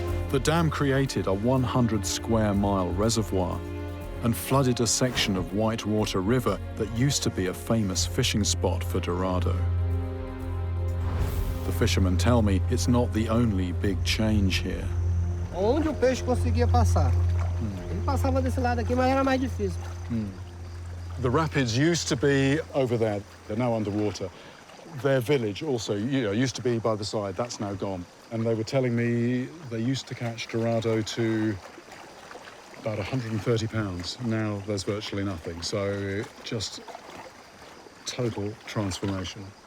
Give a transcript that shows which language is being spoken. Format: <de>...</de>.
<en>The dam created a 100-square-mile reservoir and flooded a section of Whitewater River that used to be a famous fishing spot for Dorado. The fishermen tell me it's not the only big change here.</en> <pt>Onde o peixe conseguia passar. Ele passava desse lado aqui, mas era mais difícil.</pt> <en>The rapids used to be over there. They're now underwater. Their village also, used to be by the side. That's now gone. And they were telling me they used to catch Dorado to about 130 pounds. Now there's virtually nothing. So just total transformation.</en>